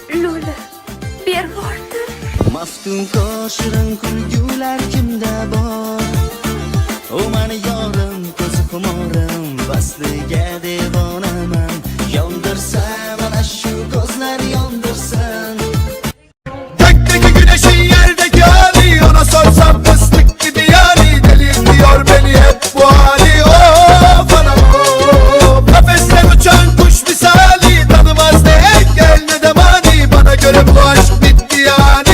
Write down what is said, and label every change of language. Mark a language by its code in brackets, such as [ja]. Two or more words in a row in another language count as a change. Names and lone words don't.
[uz] Lola. Berib yubordi. Maftun qoshirin kulgular kimda bor? O mani yorim, ko'zi xumorim, vasliga devonaman. Yondirsan ana shu ko'zlar yondirsan. [tr] Gökteki güneşin yerdeki hali, ona sorsam fıstık gibi yani. Deli diyor beni hep bu hali. Of anam of. Kafesten uçan kuş misali, tanımaz ne engel ne de mani. Bana göre bu aşk bitti yani.